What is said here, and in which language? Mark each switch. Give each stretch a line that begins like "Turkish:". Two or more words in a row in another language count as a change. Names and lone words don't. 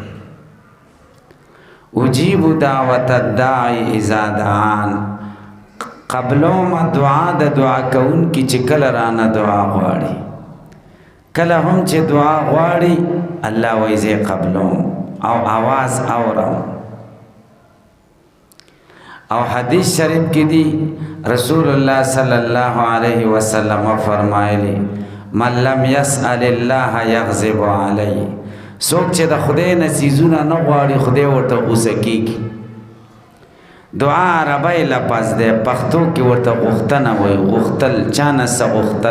Arabic: اجیب دعوت الداعی اذا دعان،
Pashto: قبلوم دعا د دعا کوونکي چې کله رانه دعا غواړي، کله هم چې دعا غواړي الله وایي زه قبلوم او آواز اورم. او حدیث شریف کی دی رسول اللہ
Arabic: صلی اللہ علیہ وسلم
Pashto: فرمائلی
Arabic: من لم يسأل الله یغضب علی،
Pashto: څوک چې د خدای نه څیزونه نه غواړي خدای ورته غوسه کیږي. دعا عربی لفظ دی، پښتو کې ورته غوښتنه وایي، غوښتل، چا نه څه غوښتل.